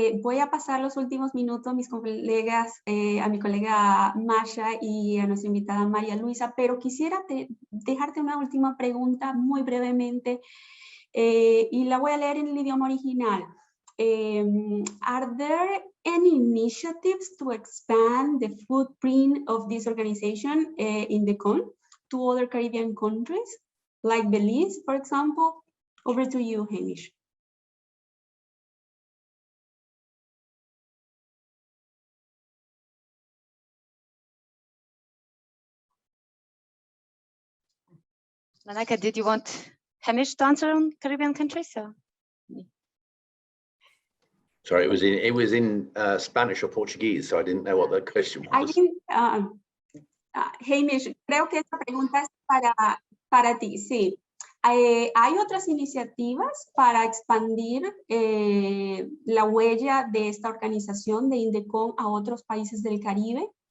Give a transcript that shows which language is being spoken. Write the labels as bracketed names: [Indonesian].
[Spanish] Voy a pasar los últimos minutos a mis colegas, a mi colega Masha y a nuestra invitada María Luisa, pero quisiera dejarte una última pregunta muy brevemente y la voy a leer en el idioma original. [English] Are there any initiatives to expand the footprint of this organization in the CON to other Caribbean countries, like Belize, for example? Over to you, Hamish. Manaka, did you want Hamish to answer on Caribbean countries? So. Sorry, it was in Spanish or Portuguese, so I didn't know what the question was. I think, [Spanish] Hamish, creo que esta pregunta es para ti, sí. ¿Hay otras iniciativas para expandir la huella de esta organización de INDECOM a otros países del Caribe?